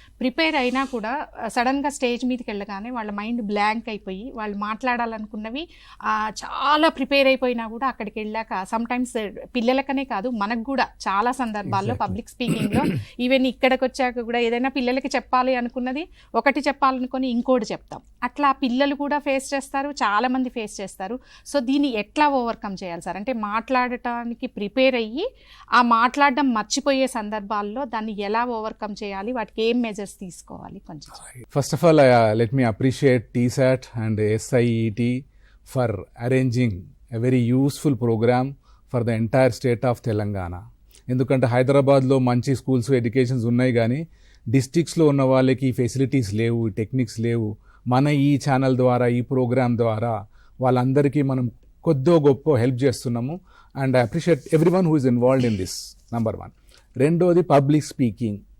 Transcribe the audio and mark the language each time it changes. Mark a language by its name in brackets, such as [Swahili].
[Telugu] Prepare అయినా కూడా సడన్గా స్టేజ్ మీదకి వెళ్ళగానే వాళ్ళ మైండ్ బ్లాంక్ అయిపోయి వాళ్ళు మాట్లాడాలనుకున్నవి చాలా ప్రిపేర్ అయిపోయినా కూడా అక్కడికి వెళ్ళాక సమ్టైమ్స్ పిల్లలకనే కాదు మనకు కూడా చాలా సందర్భాల్లో పబ్లిక్ స్పీకింగ్లో ఈవెన్ ఇక్కడికి వచ్చాక కూడా ఏదైనా పిల్లలకి చెప్పాలి అనుకున్నది ఒకటి చెప్పాలనుకొని ఇంకోటి చెప్తాం. అట్లా పిల్లలు కూడా ఫేస్ చేస్తారు, చాలామంది ఫేస్ చేస్తారు. సో దీన్ని ఎట్లా ఓవర్కమ్ చేయాలి సార్? అంటే మాట్లాడటానికి ప్రిపేర్ అయ్యి ఆ మాట్లాడడం మర్చిపోయే సందర్భాల్లో దాన్ని ఎలా ఓవర్కమ్ చేయాలి, వాటికి ఏం మెజర్స్ తీసుకోవాలి కొంచెం? [English] First of all, let me appreciate TSAT and SIET for arranging a very useful program for the entire state of Telangana. [Telugu] ఎందుకంటే హైదరాబాద్లో మంచి స్కూల్స్ ఎడ్యుకేషన్స్ ఉన్నాయి కానీ డిస్ట్రిక్ట్స్లో ఉన్న వాళ్ళకి ఫెసిలిటీస్ లేవు, టెక్నిక్స్ లేవు. మన ఈ ఛానల్ ద్వారా, ఈ ప్రోగ్రామ్ ద్వారా వాళ్ళందరికీ మనం కొద్దో గొప్ప హెల్ప్ చేస్తున్నాము. [English] And I appreciate everyone who is involved in this, number 1. [Telugu] రెండోది పబ్లిక్ స్పీకింగ్.